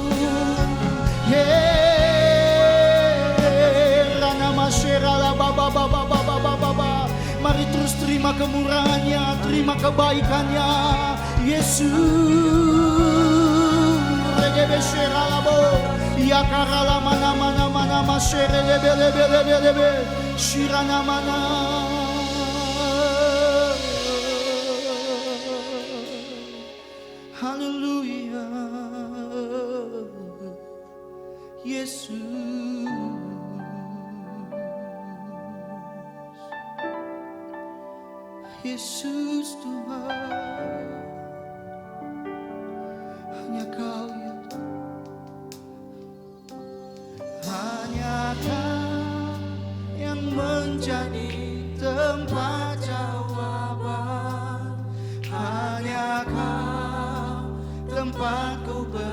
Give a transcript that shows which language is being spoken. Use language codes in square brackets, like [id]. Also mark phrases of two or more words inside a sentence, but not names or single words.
[id] Mari terus terima kemurahan-Nya, terima kebaikan-Nya, Yesus. Ya karala mana mana mana mashere lebe lebe lebe lebe shirana mana. Haleluya, Yesus. Yesus Tuhan, hanya Kau yang hanya Kau yang menjadi tempat jawaban, hanya Kau tempatku